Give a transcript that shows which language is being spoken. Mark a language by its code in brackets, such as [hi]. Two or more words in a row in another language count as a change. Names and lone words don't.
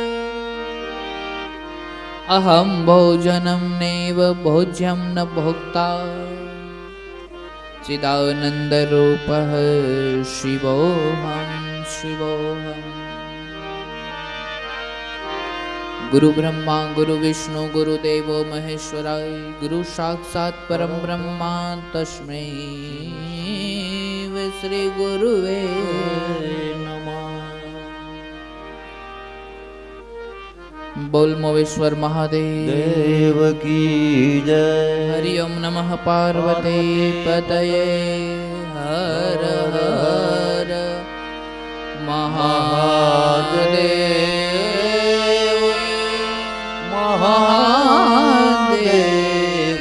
[sa] अहं भोजनं नैव भोज्यं न भोक्ता चिदानन्दरूपः शिवोऽहं शिवोऽहम् गुरु ब्रह्मा गुरु विष्णु गुरुदेवो महेश्वराय गुरु साक्षात् परम ब्रह्मा तस्मै श्री गुरुवे नमः। [hi] बोल मोवेश्वर महादेव देव की जय। [sa] हरि ओम नमः पार्वती पतये हर हर महादेव महादेव